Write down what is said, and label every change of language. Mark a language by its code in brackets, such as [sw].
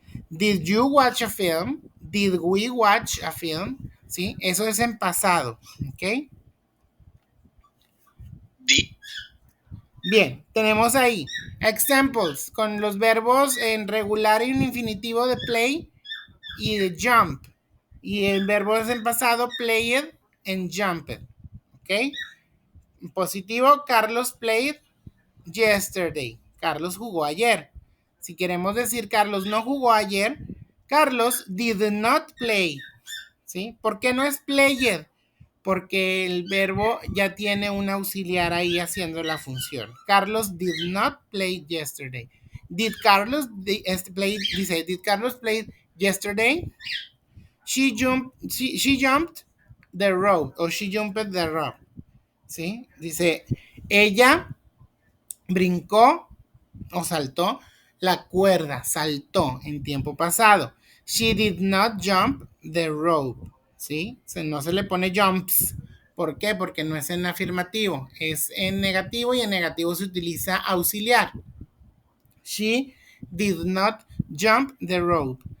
[en] Did you watch a film? Did we watch a film? [es] ¿Sí? Eso es en pasado. ¿Ok? [en] Did. [es] Bien, tenemos ahí examples con los verbos en regular y en infinitivo de play y de jump. Y el verbo es en pasado, [en] played and jumped. [es] ¿Ok? En positivo, [en] Carlos played yesterday. [es] Carlos jugó ayer. Si queremos decir Carlos no jugó ayer, Carlos [en] did not play. [es] ¿Sí? ¿Por qué no es played? Porque el verbo ya tiene un auxiliar ahí haciendo la función. [en] Carlos did not play yesterday. Did Carlos play? [es] Dice, [en] did Carlos play yesterday? She jumped the rope o she jumped the rope. [es] ¿Sí? Dice, ella brincó o saltó la cuerda, saltó en tiempo pasado. [en] She did not jump the rope. [es] ¿Sí? No se le pone jumps. ¿Por qué? Porque no es en afirmativo, es en negativo y en negativo se utiliza auxiliar. [en] She did not jump the rope.